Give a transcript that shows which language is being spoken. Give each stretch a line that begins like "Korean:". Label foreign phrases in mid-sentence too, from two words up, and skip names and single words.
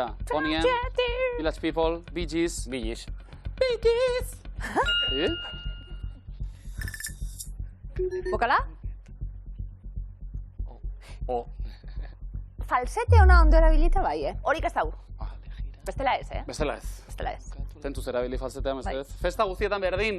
Basque: Bonnie M, Village People, Bee Gees. Bee Gees. Bee Gees! Bokala? O. Falsete ona ondo erabilita bai, Horik ez dau. Bestela ez, Bestela ez. Bestela ez. Tentuz erabili falsetea, mesedez. Festa guztietan berdin.